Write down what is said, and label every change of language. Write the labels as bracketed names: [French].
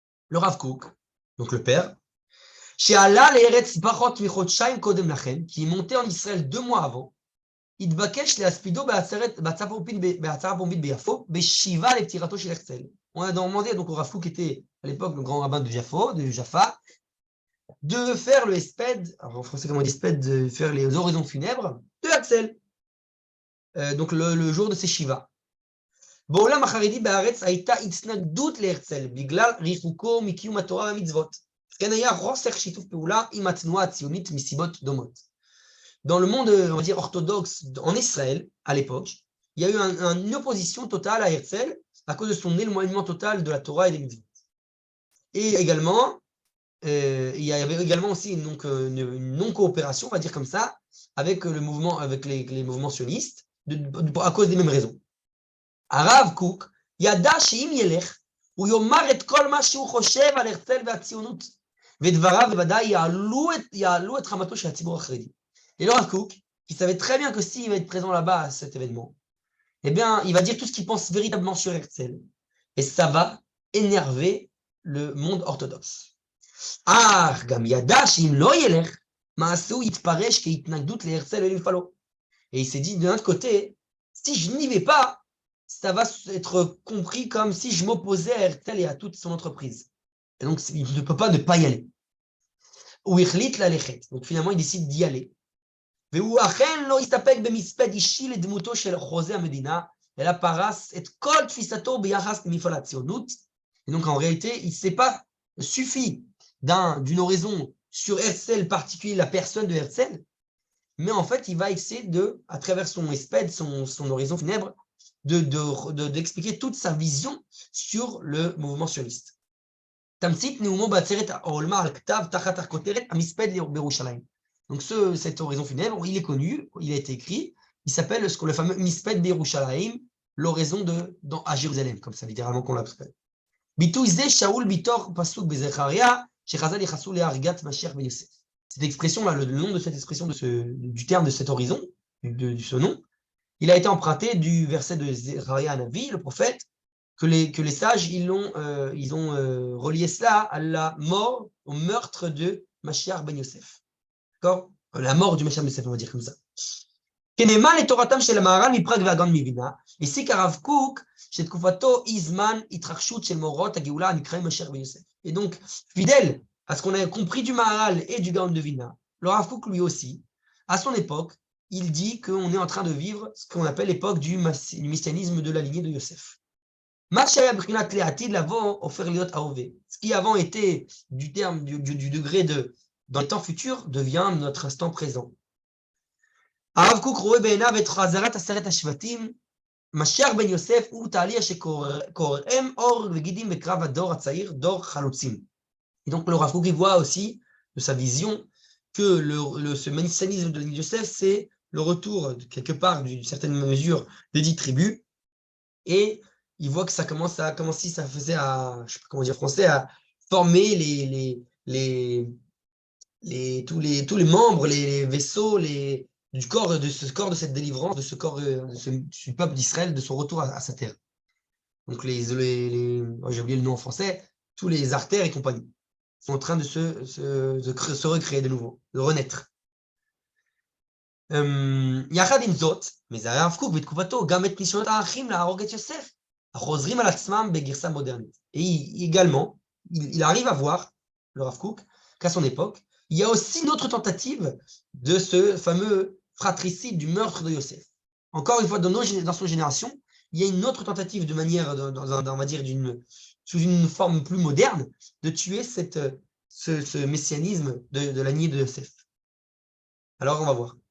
[French] Le Rav Kook, donc le père, qui est monté en Israël 2 mois avant, [Hebrew] התבקש להספידו בהצהרה פומבית ביפו, בשיבה לפטירתו של הרצל. [French] On a demandé donc au Rav Kook, qui était à l'époque le grand rabbin de Jaffa, de faire le hesped, alors en français comment on dit hesped, de faire les oraisons funèbres de Herzl. Donc le jour de ses Shiva. [Hebrew] בעולם החרדי בארץ הייתה התנגדות להרצל בגלל ריחוקו מקיום התורה והמצוות. כן היה חוסר שיתוף פעולה עם התנועה הציונית מסיבות דומות. [French] Dans le monde, on va dire, orthodoxe en Israël, à l'époque, il y a eu une opposition totale à Herzl à cause de son éloignement total de la Torah et des mitzvot. Et également, il y avait également aussi une non-coopération, on va dire comme ça, avec les mouvements sionistes, à cause des mêmes raisons. [Hebrew] הרב קוק ידע שאם ילך, הוא יאמר את כל מה שהוא חושב על הרצל והציונות, ודבריו בוודאי יעלו את חמתו של הציבור החרדי. [French] Et le Rav Kook, qui savait très bien que s'il va être présent là-bas à cet événement, eh bien, il va dire tout ce qu'il pense véritablement sur Herzl. Et ça va énerver le monde orthodoxe. [Hebrew] אך גם ידע שאם לא ילך, מעשהו יתפרש כהתנגדות להרצל ולמפעלו. [French] Et il s'est dit, de notre côté, si je n'y vais pas, ça va être compris comme si je m'opposais à Herzl et à toute son entreprise. Et donc, il ne peut pas ne pas y aller. [Hebrew] Ou Ichlit la lechet. [French] Donc, finalement, il décide d'y aller. [Hebrew] והוא אכן לא הסתפק במספד אישי לדמותו של חוזה המדינה, אלא פרס את כל תפיסתו ביחס למפעל הציונות. [French] Et donc, en réalité, il ne s'est pas suffi d'une oraison sur Herzl particulier, la personne de Herzl, mais en fait, il va essayer de, à travers son espède, son oraison funèbre, d'expliquer toute sa vision sur le mouvement sioniste. [Hebrew] תמצית נאומו בעצרת העולמה על כתב תחת הכותרת המספד בירושלים. [French] Donc cette oraison funèbre, il est connu, il a été écrit, il s'appelle le fameux Misped Birushalayim, l'oraison à Jérusalem, comme ça littéralement qu'on l'appelle. [Hebrew] ביטוי זה שאול בתוך פסוק בזכריה, שחז"ל ייחסו להריגת משיח בן יוסף. [French] Cette expression-là, le nom de cette expression, du terme de cette horizon, de ce nom, il a été emprunté du verset de Zechariah Hanavi, le prophète, que les sages, ils ont relié cela à la mort, au meurtre de Mashiach ben Yosef. D'accord? La mort du Mashiach ben Yosef, on va dire comme ça. [Hebrew] כנאמן לתורתם של המהר"ל מפראג והגאון מווילנה, הסיק הרב קוק שתקופתו היא זמן התרחשות של מאורעות הגאולה הנקראים משיח בן יוסף. [French] Et donc, fidèle à ce qu'on a compris du Maharal et du Gaon de Vilna, le Rav Kook lui aussi, à son époque, il dit qu'on est en train de vivre ce qu'on appelle l'époque du messianisme de la lignée de Yosef. Ce qui avant était du terme, du degré de dans le temps futur, devient notre instant présent. [Hebrew] הרב קוק רואה בעיניו את חזרת 10 השבטים, משיח בן יוסף הוא תהליך שקורם אור וגידים בקרב הדור הצעיר, דור חלוצים. [French] Et donc le Rav Kook voit aussi de sa vision que ce messianisme de Yosef, c'est le retour quelque part d'une certaine mesure des 10 tribus, et il voit que ça commence comme si ça faisait à, je sais pas comment dire en français, à former tous les membres, les vaisseaux, du corps de ce cette délivrance, de ce corps du peuple d'Israël, de son retour à sa terre. Donc j'ai oublié le nom en français, tous les artères et compagnie sont en train de se recréer de nouveau, de renaître. [Hebrew] יחד עם זאת, מזהה הרב קוק בתקופתו גם את ניסיונות האחים להרוג את יוסף, החוזרים על עצמם בגרסה מודרנית. [French] Et également, il arrive à voir, le Rav Kook, qu'à son époque, il y a aussi une autre tentative de ce fameux fratricide du meurtre de Yosef. Encore une fois, dans son génération, il y a une autre tentative de manière, on va dire, sous une forme plus moderne, de tuer ce messianisme de la lignée de Yosef. Alors, on va voir.